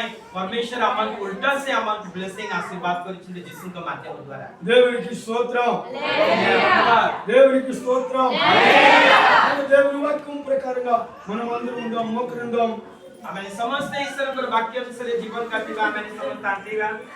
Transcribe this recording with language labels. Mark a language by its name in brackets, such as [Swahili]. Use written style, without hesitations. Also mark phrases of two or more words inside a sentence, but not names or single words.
[Odia] ପରମେଶ୍ୱର ଆମକୁ ଉଲ୍ଟା ସେ ଆମକୁ ବ୍ଲେସିଂ ଆଶୀର୍ବାଦ କରିଛନ୍ତି ଯୀଶୁଙ୍କ ମାଧ୍ୟମ ଦ୍ୱାରା। [Telugu] దేవునికి స్తోత్రం, దేవునికి స్తోత్రం। దేవుని వాక్యం ప్రకారంగా మనం అందరం ఉందాం, మోకరిందాం। [Odia] ଆମେ ସମସ୍ତେ ଈଶ୍ୱରଙ୍କର ବାକ୍ୟ ଅନୁସାରେ ଜୀବନ କାଟିବା, ଆମେ ସମସ୍ତେ ଆଣ୍ଟିବା।